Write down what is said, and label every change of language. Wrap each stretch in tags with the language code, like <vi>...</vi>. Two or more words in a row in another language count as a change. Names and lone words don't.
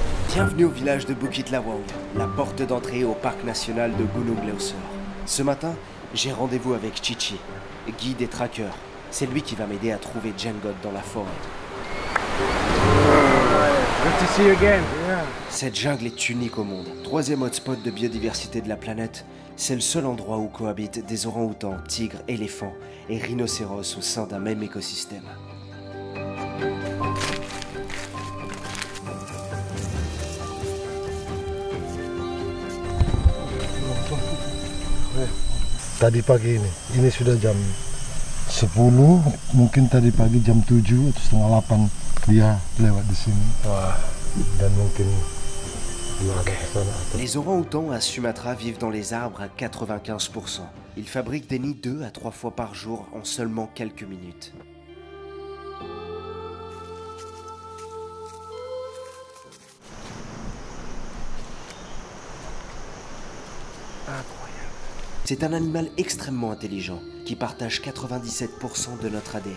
<fr>Bienvenue au village de Bukit Lawang, la porte d'entrée au parc national de Gunung Leuser. Ce matin, j'ai rendez-vous avec Chichi, guide et tracker. C'est lui qui va m'aider à trouver Jenggot dans la forêt.</fr> <en>Good to see you again. Yeah.</en> <fr>Cette jungle est unique au monde. Troisième hotspot de biodiversité de la planète. C'est le seul endroit où cohabitent des orang-outans, tigres, éléphants et rhinocéros au sein d'un même écosystème.</fr> <id>Tadi pagi ini sudah jam 10, mungkin tadi pagi jam 7 atau setengah 8 dia lewat di sini. Wah, dan mungkin</id> <fr>Les orang-outans à Sumatra vivent dans les arbres à 95%. Ils fabriquent des nids 2 à 3 fois par jour en seulement quelques minutes. C'est un animal extrêmement intelligent qui partage 97% de notre ADN.</fr>